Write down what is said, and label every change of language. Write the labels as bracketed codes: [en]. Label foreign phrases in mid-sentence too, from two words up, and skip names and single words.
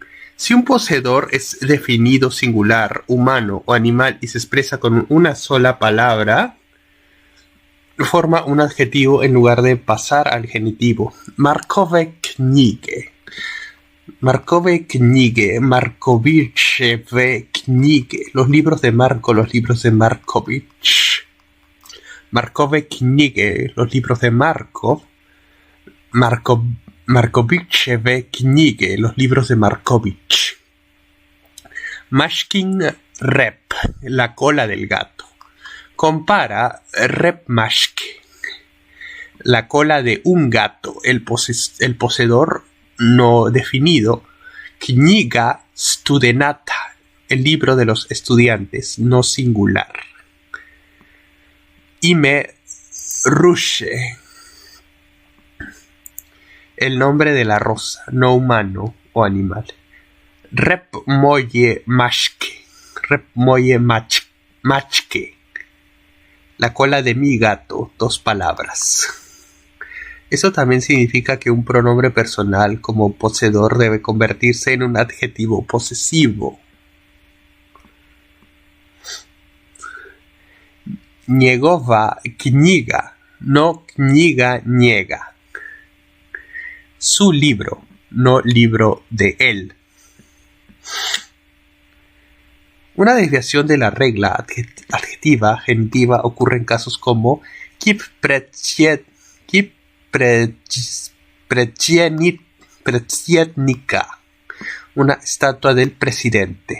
[es] Si un poseedor es definido singular, humano o animal y se expresa con una sola palabra, forma un adjetivo en lugar de pasar al genitivo. [hr] Markove knjige, Markovićeve knjige, [es] los libros de Marko, los libros de Marković. [hr] Markove knjige, [es] los libros de Marko. [hr] Markovićeve knjige, [es] los libros de Marković. [hr] Mashkin rep, [es] la cola del gato. Compara [hr] rep mashke, [es] la cola de un gato, el poseedor no definido. [hr] Knjiga studenata, [es] el libro de los estudiantes, no singular. [hr] Ime Rushe, [es] el nombre de la rosa, no humano o animal. [hr] Rep moje machke, [es] la cola de mi gato, 2 palabras. Eso también significa que un pronombre personal como poseedor debe convertirse en un adjetivo posesivo. [hr] Njegova knjiga, no knjiga njega. [es] Su libro, no libro de él. Una desviación de la regla adjetiva genitiva ocurre en casos como [hr] kip predsjednika, [es] una estatua del presidente.